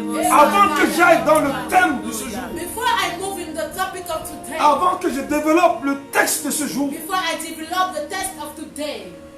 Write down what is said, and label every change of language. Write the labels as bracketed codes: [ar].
[fr] Avant que j'aille dans le thème de ce jour, [en] Before I move in the topic of today, [fr] avant que je développe le texte de ce jour, [en] before I develop the text of today,